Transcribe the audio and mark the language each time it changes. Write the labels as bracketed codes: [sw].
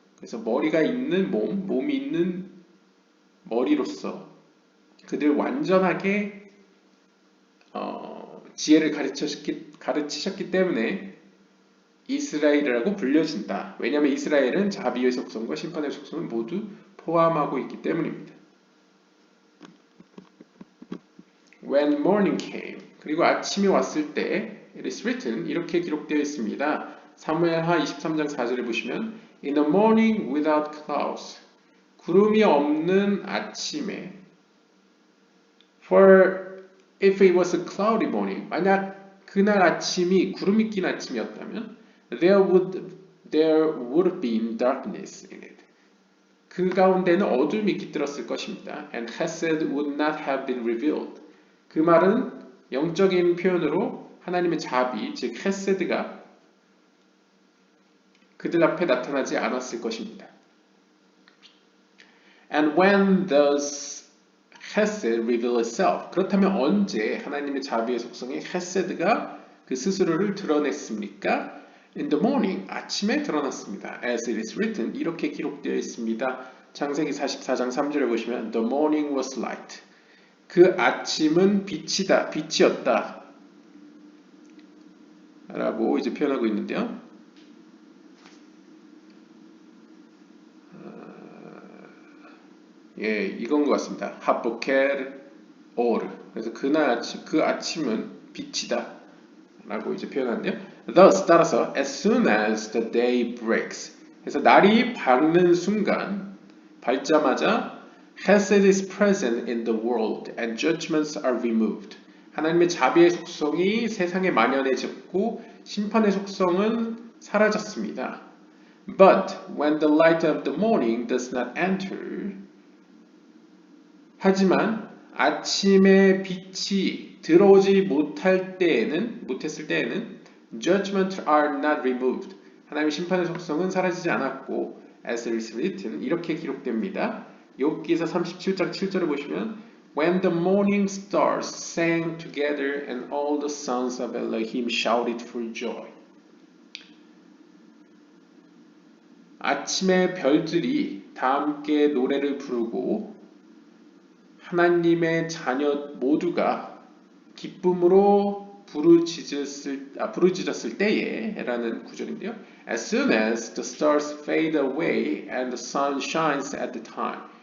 [ko] 그래서 머리가 있는 몸이 있는 머리로서 그들 완전하게 지혜를 가르치셨기 때문에 이스라엘이라고 불려진다. 왜냐하면 이스라엘은 자비의 속성과 심판의 속성을 모두 포함하고 있기 때문입니다. [en] When morning came, [ko] 그리고 아침이 왔을 때 [en] it is written, [ko] 이렇게 기록되어 있습니다. 사무엘하 23장 4절을 보시면 [en] In the morning without clouds, [ko] 구름이 없는 아침에 [en] For if it was a cloudy morning, [ko] 만약 그날 아침이 구름이 낀 아침이었다면 [en] there would have been darkness in it. [ko] 그 가운데는 어둠이 깃들었을 것입니다. [en] And Hesed would not have been revealed. [ko] 그 말은 영적인 표현으로 하나님의 자비, 즉 헤세드가 그들 앞에 나타나지 않았을 것입니다. [en] And when does Hesed reveal itself? [ko] 그렇다면 언제 하나님의 자비의 속성의 헤세드가 그 스스로를 드러냈습니까? [en] In the morning, [ko] 아침에 드러났습니다. [en] As it is written, [ko] 이렇게 기록되어 있습니다. 창세기 44장 3절을 보시면 [en] The morning was light. [ko] 그 아침은 빛이었다. 라고 이제 표현하고 있는데요. 예, 이건 것 같습니다. [he] 하보켈 오르. [ko] 그래서 그날 아침, 그 아침은 빛이다. 라고 이제 표현하는데요. [en] Thus, [ko] 따라서, [en] as soon as the day breaks. [ko] 그래서 날이 밝는 순간 밝자마자 [en] Hesed is present in the world and judgments are removed. [ko] 하나님의 자비의 속성이 세상에 만연해졌고 심판의 속성은 사라졌습니다. [en] But when the light of the morning does not enter, [ko] 하지만 아침의 빛이 들어오지 못했을 때에는 [en] judgments are not removed. [ko] 하나님의 심판의 속성은 사라지지 않았고 [en] as it is written [ko] 이렇게 기록됩니다. 욥기서 37장 7절을 보시면 [en] When the morning stars sang together and all the sons of Elohim shouted for joy. [ko] 아침의 별들이 다 함께 노래를 부르고 하나님의 자녀 모두가 기쁨으로 부르짖었을 때에 라는 구절인데요. [en] As soon as the stars fade away and the sun shines at the time.